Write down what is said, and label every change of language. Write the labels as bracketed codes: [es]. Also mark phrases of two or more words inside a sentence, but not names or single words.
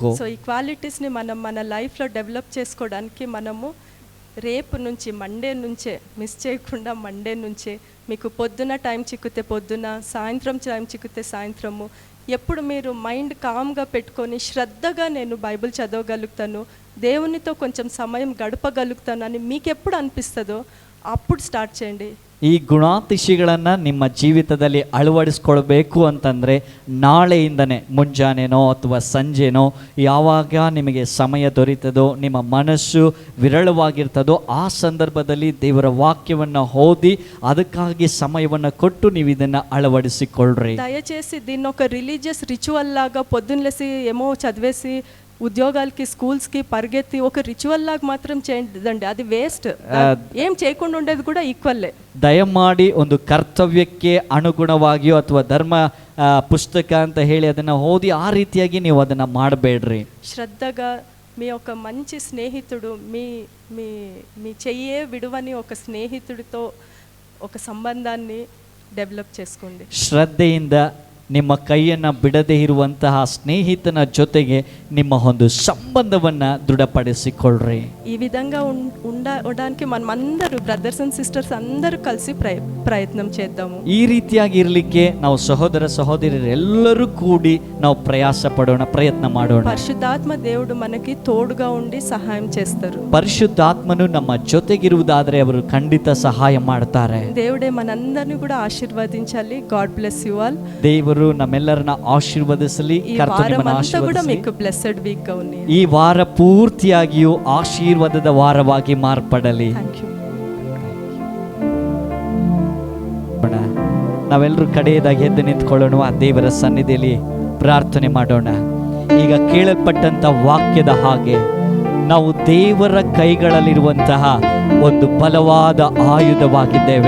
[te] సో ఈ క్వాలిటీస్ ని మనం మన లైఫ్ లో డెవలప్ చేసుకోవడానికి మనము రేపు నుంచి మండే నుంచే మిస్ చేయకుండా మండే నుంచే మీకు పొద్దున టైం చిక్కితే పొద్దున, సాయంత్రం టైం చిక్కితే సాయంత్రము, ఎప్పుడు మీరు మైండ్ కామ్గా పెట్టుకొని శ్రద్ధగా నేను బైబిల్ చదవగలుగుతాను, దేవునితో కొంచెం సమయం గడపగలుగుతానని మీకు ఎప్పుడు అనిపిస్తుందో అప్పుడు స్టార్ట్ చేయండి. [kn] ಈ ಗುಣಾತಿಶಯಗಳನ್ನು ನಿಮ್ಮ ಜೀವಿತದಲ್ಲಿ ಅಳವಡಿಸ್ಕೊಳ್ಬೇಕು ಅಂತಂದರೆ ನಾಳೆಯಿಂದನೇ ಮುಂಜಾನೆನೋ ಅಥವಾ ಸಂಜೆನೋ ಯಾವಾಗ ನಿಮಗೆ ಸಮಯ ದೊರೀತದೋ, ನಿಮ್ಮ ಮನಸ್ಸು ವಿರಳವಾಗಿರ್ತದೋ ಆ ಸಂದರ್ಭದಲ್ಲಿ ದೇವರ ವಾಕ್ಯವನ್ನು ಓದಿ ಅದಕ್ಕಾಗಿ ಸಮಯವನ್ನು ಕೊಟ್ಟು ನೀವು ಇದನ್ನು ಅಳವಡಿಸಿಕೊಳ್ಳ್ರಿ. [te] దయచేసి దీన్ని ఒక [en] religious ritual [te] లాగా పొద్దున్నలేసి ఏమో చదివేసి ఉద్యోగాలకి, స్కూల్స్కి పరిగెత్తి ఒక రిచువల్ లాగా మాత్రం చేయదండి, అది వేస్ట్. ఏం చేయకుండా ఉండేది కూడా ఈక్వల్లే. [kn] ದಯಮಾಡಿ ಒಂದು ಕರ್ತವ್ಯಕ್ಕೆ ಅನುಗುಣವಾಗಿಯೋ ಅಥವಾ ಧರ್ಮ ಪುಸ್ತಕ ಅಂತ ಹೇಳಿ ಅದನ್ನು ಓದಿ ಆ ರೀತಿಯಾಗಿ ನೀವು ಅದನ್ನು ಮಾಡಬೇಡ್ರಿ. [te] శ్రద్ధగా మీ ఒక మంచి స్నేహితుడు, మీ మీ మీ చెయ్యే విడువని ఒక స్నేహితుడితో ఒక సంబంధాన్ని డెవలప్ చేసుకోండి. [kn] ಶ್ರದ್ಧೆಯಿಂದ ನಿಮ್ಮ ಕೈಯನ್ನು ಬಿಡದೇ ಇರುವಂತಹ ಸ್ನೇಹಿತನ ಜೊತೆಗೆ ನಿಮ್ಮ ಒಂದು ಸಂಬಂಧವನ್ನು ದೃಢಪಡಿಸಿಕೊಳ್ಳ್ರಿ. [te] ఈ విధంగా ఉండడానికి మనం అందరూ [en] brothers and sisters [te] అందరూ కలిసి ప్రయత్నం చేద్దాము. [kn] ಈ ರೀತಿಯಾಗಿ ಇರಲಿಕ್ಕೆ ನಾವು ಸಹೋದರ ಸಹೋದರಿಯರೆಲ್ಲರೂ ಕೂಡಿ ನಾವು ಪ್ರಯತ್ನ ಮಾಡೋಣ. [te] పరిశుద్ధాత్మ దేవుడు మనకి తోడుగా ఉండి సహాయం చేస్తారు. [kn] ಪರಿಶುದ್ಧಾತ್ಮನು ನಮ್ಮ ಜೊತೆಗಿರುವುದಾದರೆ ಅವರು ಖಂಡಿತ ಸಹಾಯ ಮಾಡ್ತಾರೆ. [te] దేవుడే మనందరినీ కూడా ఆశీర్వదించాలి. [en] God bless you all. [kn] ದೇವರು ನಮ್ಮೆಲ್ಲರನ್ನ ಆಶೀರ್ವದಿಸಲಿ. [te] మీకు [en] blessed week [te] గా ఉంది. [kn] ಈ ವಾರ ಪೂರ್ತಿಯಾಗಿಯೂ ಆಶೀರ್ವಾದದ ವಾರವಾಗಿ ಮಾರ್ಪಡಲಿ. ನಾವೆಲ್ಲರೂ ಕಡೆಯದಾಗಿ ಎದ್ದು ನಿಂತ್ಕೊಳ್ಳೋಣ, ದೇವರ ಸನ್ನಿಧಿಯಲ್ಲಿ ಪ್ರಾರ್ಥನೆ ಮಾಡೋಣ. ಈಗ ಕೇಳಲ್ಪಟ್ಟಂಥ ವಾಕ್ಯದ ಹಾಗೆ ನಾವು ದೇವರ ಕೈಗಳಲ್ಲಿರುವಂತಹ ಒಂದು ಬಲವಾದ ಆಯುಧವಾಗಿದ್ದೇವೆ.